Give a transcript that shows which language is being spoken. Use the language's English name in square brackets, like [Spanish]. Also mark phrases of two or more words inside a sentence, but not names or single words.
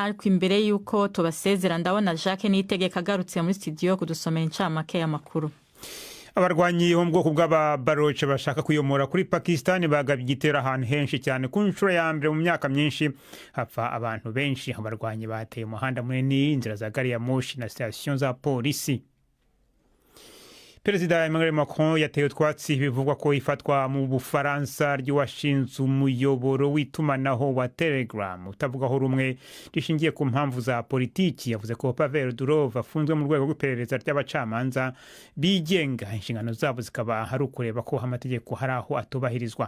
[Kinyarwanda] Ariko imbere y'uko tubasezera ndabona Jacques Niyitegeka agarutse muri studio kudusomera incamake y'amakuru. Abarwanyi bo mu bwoko bw'ababaroche bashaka kuyomora kuri Pakistan bagabye igitero ahantu henshi cyane ku nshuro ya mbere mu myaka myinshi, hapfa abantu benshi. Abarwanyi bateye umuhanda munini, inzira za gari ya moshi na station za polisi. Perezida Emmanuel Macron yateye utwatsi bivugwa ko ifatwa mu Bufaransa ry'uwashinze umuyoboro w'itumanaho wa Telegram utavugaho rumwe rishingiye ku mpamvu za politiki. Yavuze ko Pavel Durov afunzwe mu rwego rw'iperereza ry'abacamanza bigenga, inshingano zabo zikaba hari ukureba ko amategeko hari aho atubahirizwa.